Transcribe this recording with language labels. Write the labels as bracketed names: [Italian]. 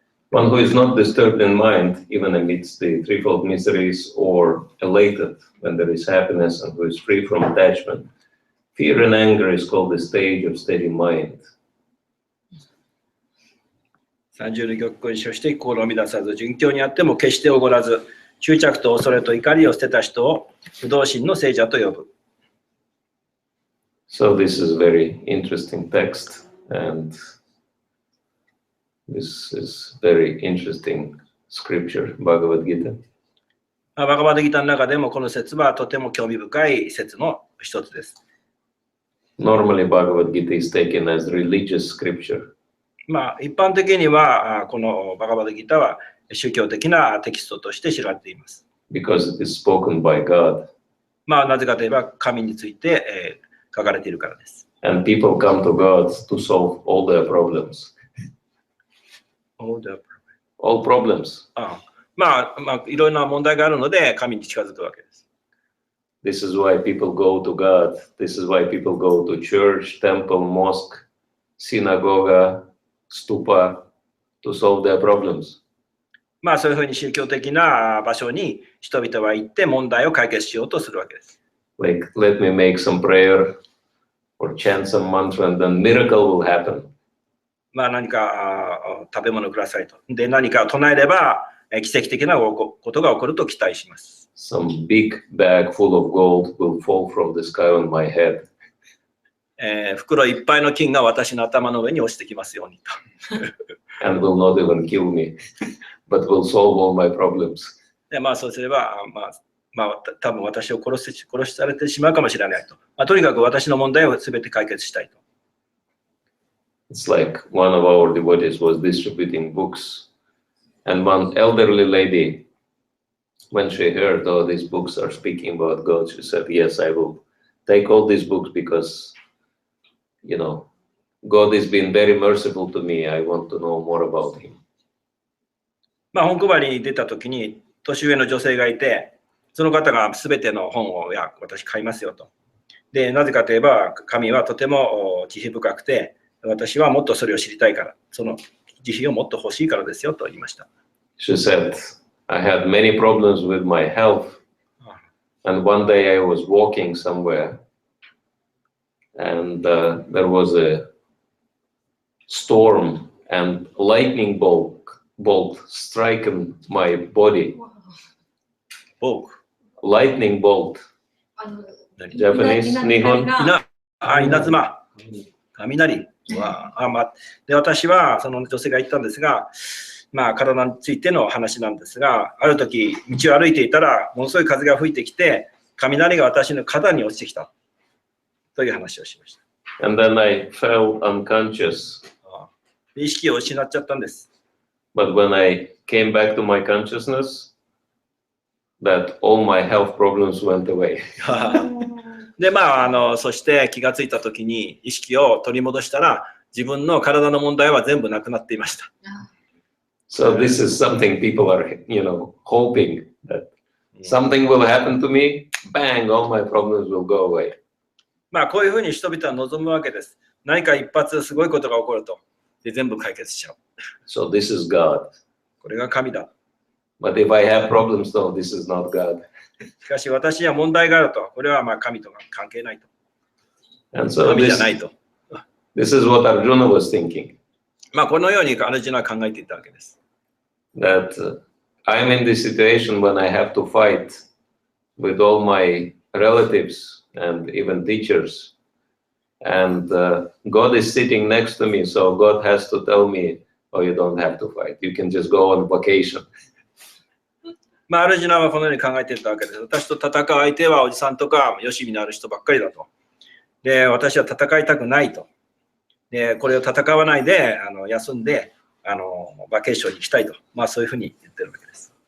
[English] One who is not disturbed in mind, even amidst the threefold miseries, or elated when there is happiness, and who is free from attachment. Fear and anger is called the stage of steady mind. [Japanese] 30の玉根書して心を乱さず、順境にあっても決しておごらず、執着と恐れと怒りを捨てた人を不動心の聖者と呼ぶ。 [English] So this is a very interesting text, and this is very interesting scripture, Bhagavad Gita. [Japanese] バガバッドギターの中でもこの説はとても興味深い説の一つです。 [English] Normally, Bhagavad Gita is taken as religious scripture. [Japanese] 一般的にはこのバガバッドギターは宗教的なテキストとして知られています。 [English] Because it is spoken by God. [Japanese] なぜかといえば神について、書かれているからです。 [English] And people come to God to solve all their problems. All problems. [Japanese] いろんな問題があるので神に近づくわけです。 [English] This is why people go to God. This is why people go to church, temple, mosque, synagogue, stupa to solve their problems. [Japanese] まあそういうふうに宗教的な場所に人々は行って問題を解決しようとするわけです。 [English] Like, let me make some prayer or chant some mantra and then miracle will happen. [Japanese] まあ何か食べ物くださいと。で、何かを唱えれば奇跡的なことが起こると期待します。 [English] Some big bag full of gold will fall from the sky on my head. [Japanese] 袋いっぱいの金が私の頭の上に落ちてきますようにと。 [English] And will not even kill me, but will solve all my problems. [Japanese] でまあそうすれば、多分私を殺しされてしまうかもしれないと。とにかく私の問題を全て解決したいと。 [English] It's like one of our devotees was distributing books, and one elderly lady, when she heard, oh, these books are speaking about God, she said, yes, I will take all these books because, you know, God has been very merciful to me. I want to know more about him. [Japanese] 本配りに出た時に年上の女性がいて、その方が全ての本を私買いますよと。で、なぜかといえば神はとても慈悲深くて、私はもっとそれを知りたいから、その慈悲をもっと欲しいからですよと言いました。 [English] She said, I had many problems with my health, and one day I was walking somewhere, and there was a storm and lightning bolt striking my body. Lightning bolt. Japanese, Nihon. [Japanese] 稲妻。雷。で、私はその女性が言ったんですが、体についての話なんですが、ある時道を歩いていたらものすごい風が吹いてきて、雷が私の肩に落ちてきたという話をしました。 [English] And then I fell unconscious. [Japanese] 意識を失っちゃったんです。 [English] But when I came back to my consciousness, that all my health problems went away. [Japanese] で、そして気がついたときに意識を取り戻したら、自分の体の問題は全部なくなっていました。 [English] So this is something people are, hoping that something will happen to me, bang, all my problems will go away. [Japanese] こういうふうに人々は望むわけです。何か一発すごいことが起こると。で、全部解決しちゃう。 [English] So this is God. [Japanese] これが神だ。 [English] But if I have problems, no, this is not God. [Japanese] しかし私には問題があると。これは神と関係ないと。 [English] And so [Japanese] 神じゃないと。 [English] this is what Arjuna was thinking. [Japanese] このようにアルジュナは考えていたわけです。 [English] That I'm in this situation when I have to fight with all my relatives and even teachers. And God is sitting next to me, so God has to tell me, oh, you don't have to fight. You can just go on vacation. [Japanese] アルジュナはこのように考えていたわけです。私と戦う相手はおじさんとかよしみのある人ばっかりだと。で、私は戦いたくないと。で、これを戦わないで休んでバケーションに行きたいと。そういうふうに言ってるわけです。